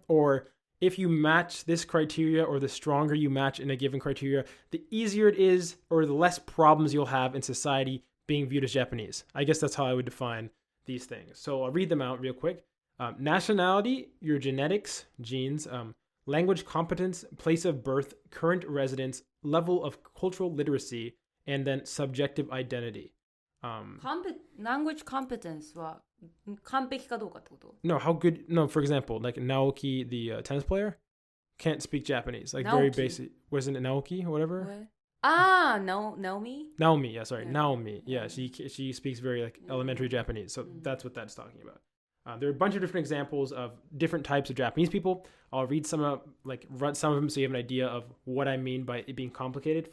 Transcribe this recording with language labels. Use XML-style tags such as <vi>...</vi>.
<en>Or if you match this criteria, or the stronger you match in a given criteria, the easier it is, or the less problems you'll have in society being viewed as Japanese. I guess that's how I would define these things. So I'll read them out real quick. Nationality, your genetics, genes, language competence, place of birth, current residence, level of cultural literacy, and then subjective identity. Language competence</en> <ja>は完璧かどうかってこと?</ja> <en>No, how good? No, for example, like Naoki, the tennis player, can't speak Japanese. Like Naoki. Very basic. Wasn't it Naoki or whatever? Naomi? Naomi, yeah, sorry. Yeah. Naomi. Yeah, she speaks very like elementary Japanese. So that's what that's talking about. There are a bunch of different examples of different types of Japanese people. I'll read some of them so you have an idea of what I mean by it being complicated.</en>